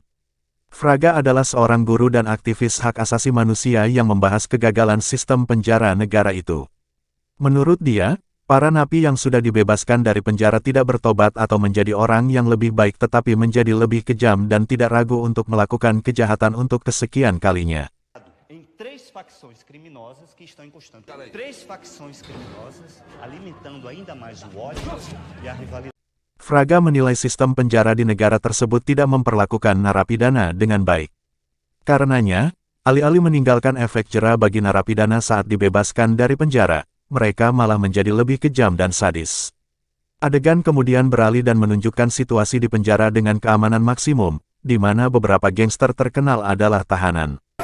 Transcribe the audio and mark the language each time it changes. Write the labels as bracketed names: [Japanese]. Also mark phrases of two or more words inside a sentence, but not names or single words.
[Indonesian] Fraga adalah seorang guru dan aktivis hak asasi manusia yang membahas kegagalan sistem penjara negara itu. Menurut dia, para napi yang sudah dibebaskan dari penjara tidak bertobat atau menjadi orang yang lebih baik tetapi menjadi lebih kejam dan tidak ragu untuk melakukan kejahatan untuk kesekian kalinya. [Portuguese] Três facções criminosas que estão encostando. Três facções criminosas alimentando ainda mais o ódio e a rivalidade. [Indonesian] Fraga menilai sistem penjara di negara tersebut tidak memperlakukan narapidana dengan baik. Karenanya, alih-alih meninggalkan efek jera bagi narapidana saat dibebaskan dari penjara, mereka malah menjadi lebih kejam dan sadis. Adegan kemudian beralih dan menunjukkan situasi di penjara dengan keamanan maksimum, di mana beberapa gangster terkenal adalah tahanan.